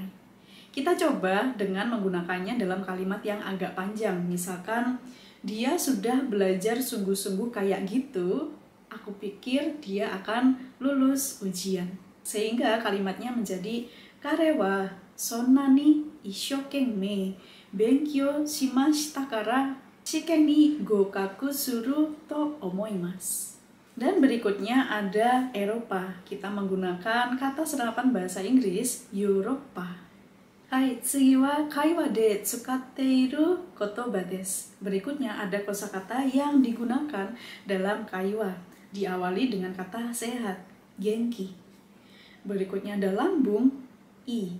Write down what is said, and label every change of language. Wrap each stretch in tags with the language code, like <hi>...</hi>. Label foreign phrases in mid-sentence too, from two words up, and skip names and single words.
<id>Kita coba dengan menggunakannya dalam kalimat yang agak panjang. Misalkan, dia sudah belajar sungguh-sungguh kayak gitu, aku pikir dia akan lulus ujian. Sehingga kalimatnya menjadi</id> <ja>彼はそんなに一生懸命勉強しましたから試験に合格すると思います.</ja> <id>Dan berikutnya ada Eropa. Kita menggunakan kata serapan bahasa Inggris Eropa.</id> <ja>Hai, 次は会話で使っている言葉です.</ja> <id>Berikutnya ada kosakata yang digunakan dalam kaiwa. Diawali dengan kata sehat, genki. Berikutnya ada lambung, i.</id>